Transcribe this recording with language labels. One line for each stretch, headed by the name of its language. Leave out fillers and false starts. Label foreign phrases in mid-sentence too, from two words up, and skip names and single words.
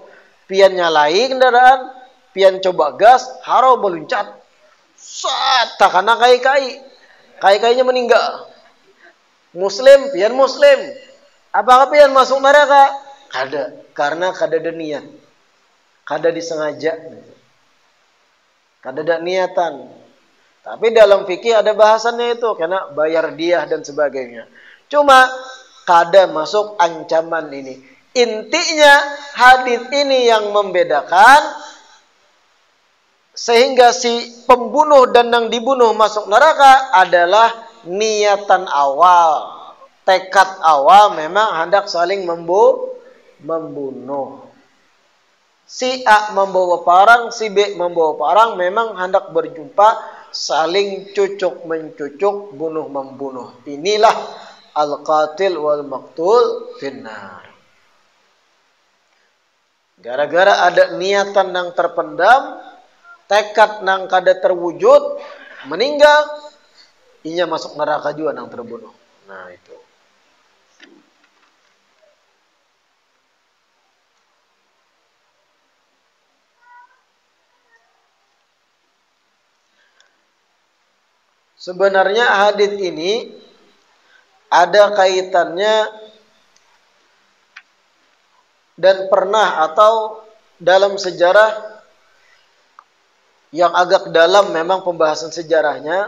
Banjar: Pian nyalai kendaraan. Pian coba gas. Harau meluncat. Takana kai-kainya meninggal. Muslim, pian muslim. Apakah pian masuk neraka? Kada, karena kada ada niat. Kada disengaja. Kada ada niatan.
Indonesian: Tapi dalam fikih ada bahasannya itu, karena bayar diah dan sebagainya.
Banjar: Cuma kada masuk ancaman ini.
Indonesian: Intinya hadis ini yang membedakan. Sehingga si pembunuh dan yang dibunuh masuk neraka adalah niatan awal. Tekad awal memang hendak saling membunuh. Si A membawa parang, si B membawa parang, memang hendak berjumpa, saling cucuk-mencucuk, bunuh-membunuh. Inilah
Arabic: القاتل والمقتول في النار.
Banjar: Gara-gara ada niatan yang terpendam, tekad nang kada terwujud, meninggal, inya masuk neraka juga nang terbunuh.
Indonesian: Nah itu. Sebenarnya hadis ini ada kaitannya dan pernah atau dalam sejarah yang agak dalam memang pembahasan sejarahnya.